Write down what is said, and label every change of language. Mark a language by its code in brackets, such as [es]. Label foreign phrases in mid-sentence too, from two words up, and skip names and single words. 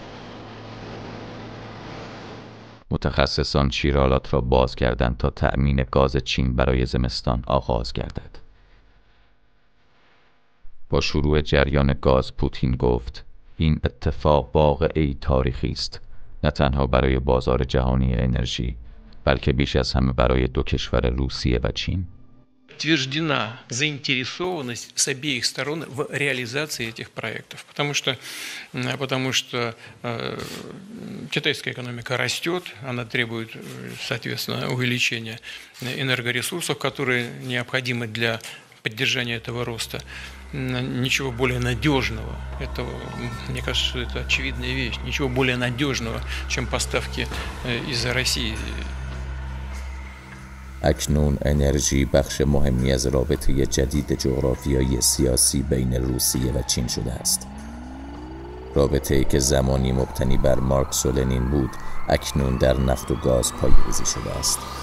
[fa] متخصصان شیرالات را باز کردند تا تأمین گاز چین برای زمستان آغاز گردد. با شروع جریان گاز پوتین گفت این اتفاق واقعی تاریخی است، نه تنها برای بازار جهانی انرژی، بلکه بیش از همه برای دو کشور روسیه و چین. [ru] Подтверждена заинтересованность с обеих сторон в реализации этих проектов, потому что китайская экономика растет, она требует, соответственно, увеличения энергоресурсов, которые необходимы для поддержания этого роста. Ничего более надежного, мне кажется, что это очевидная вещь, ничего более надежного, чем поставки из России. [fa] اکنون انرژی بخش مهمی از رابطه جدید جغرافیایی سیاسی بین روسیه و چین شده است. رابطه‌ای که زمانی مبتنی بر مارکس و لنین بود، اکنون در نفت و گاز پایه‌ریزی شده است.